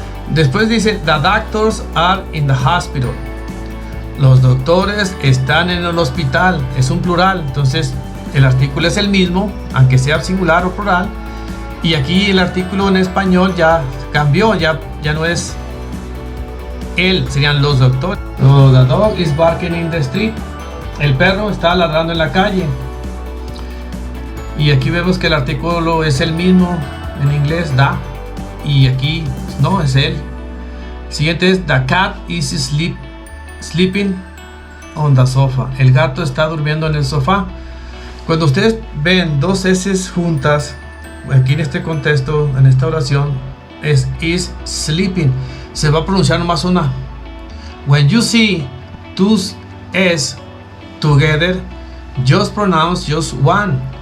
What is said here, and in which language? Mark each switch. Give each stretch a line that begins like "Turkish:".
Spanish: Después dice
English: the doctors are in the hospital.
Spanish: Los doctores están en el hospital. Es un plural, entonces el artículo es el mismo, aunque sea singular o plural. Y aquí el artículo en español ya cambió, ya no es él, serían los doctores.
English: So, the dog is barking in the street.
Spanish: El perro está ladrando en la calle. Y aquí vemos que el artículo es el mismo en inglés, da, y aquí no, es él. Siguiente es
English: the cat is sleeping on the sofa.
Spanish: El gato está durmiendo en el sofá. Cuando ustedes ven dos S juntas, aquí en este contexto, en esta oración, es
English: is sleeping.
Spanish: Se va a pronunciar nomás una.
English: When you see two S together, just pronounce just one.